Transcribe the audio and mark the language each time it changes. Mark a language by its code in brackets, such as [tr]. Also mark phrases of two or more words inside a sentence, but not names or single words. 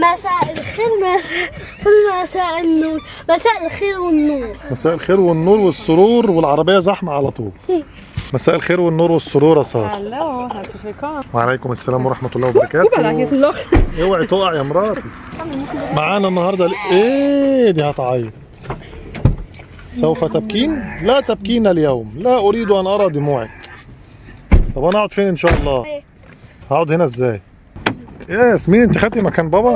[ar] مساء الخير. مساء النور. مساء الخير والنور. مساء الخير والنور والسرور، والعربية زحمة على طول. مساء الخير والنور والسرور يا سارة. [de] Hallo, herzlich willkommen. [ar] وعليكم السلام ورحمة الله وبركاته. [de] Guck hier ist ein Loch. [ar] اوعي تقع يا مراتي. معانا النهارده ايه دي هتعيط. سوف تبكين؟ لا تبكين اليوم، لا أريد أن أرى دموعك. طب أنا أقعد فين إن شاء الله؟ هقعد هنا إزاي؟ يا ياسمين أنت خدتي مكان بابا؟